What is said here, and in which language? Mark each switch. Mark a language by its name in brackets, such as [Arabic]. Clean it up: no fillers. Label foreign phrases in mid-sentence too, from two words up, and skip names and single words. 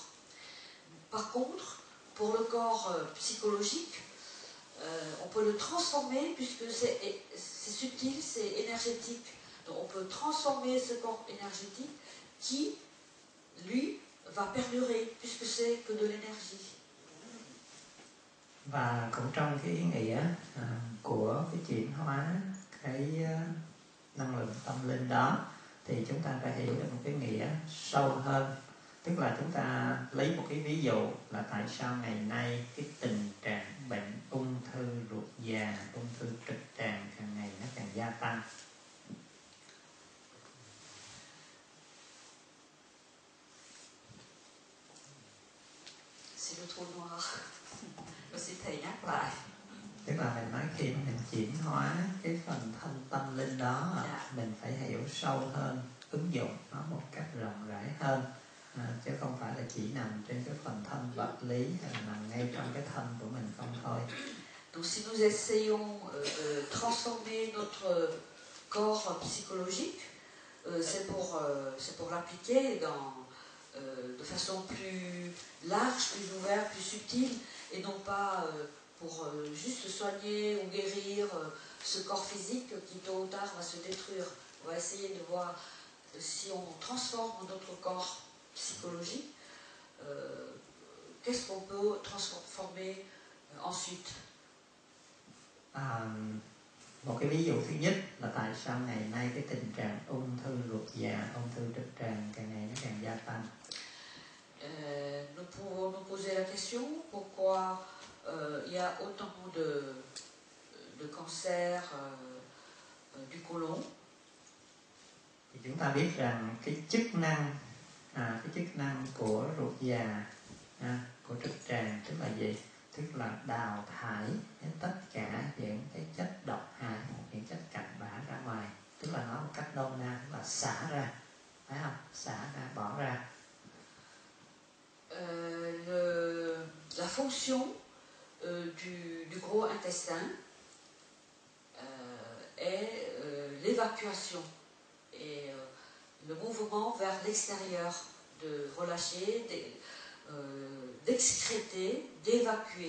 [French] Par contre, pour le corps psychologique, on peut le transformer, puisque c'est subtil, c'est énergétique. Donc on peut transformer ce corps énergétique qui, lui, va perdurer, puisque c'est que de l'énergie. [Vietnamese] Và cũng trong cái ý nghĩa của cái chuyển hóa cái năng lượng tâm linh đó, thì chúng ta phải hiểu được một cái nghĩa sâu hơn. Tức là chúng ta lấy một cái ví dụ là tại sao ngày nay cái tình trạng bệnh ung thư ruột già, ung thư trực tràng càng ngày nó càng gia tăng. [French] C'est le trou noir. [Vietnamese] Xin thầy nhắc lại. Tức là mình nói khi mình chuyển hóa cái phần thân tâm linh đó, mình phải hiểu sâu hơn, ứng dụng nó một cách rộng rãi hơn, chứ không phải là chỉ nằm trên cái phần thân vật lý hay là nằm ngay trong cái thân của mình không thôi. [French] Donc si nous essayons de transformer notre corps psychologique, c'est pour l'appliquer de façon plus large, plus ouverte, plus subtile, et non pas pour juste soigner ou guérir ce corps physique qui tôt ou tard va se détruire. On va essayer de voir si on transforme notre corps psychologique, qu'est-ce qu'on peut transformer ensuite. [Vietnamese] Một cái ví dụ thứ nhất là tại sao ngày nay cái tình trạng ung thư ruột già, ung thư trực tràng càng ngày nó càng gia tăng. [French] Nous pouvons nous poser la question pourquoi il y a autant de cancer du côlon. [Vietnamese] Thì chúng ta biết rằng cái chức năng của ruột già, của trực tràng tức là gì? Tức là đào thải tất cả những cái chất độc hại, những chất cặn bã ra ngoài. Tức là nói một cách nôm na, tức là xả ra, phải không? Xả ra, bỏ ra. [French] La fonction du gros intestin est l'évacuation et le mouvement vers l'extérieur, de relâcher, d'excréter, d'évacuer.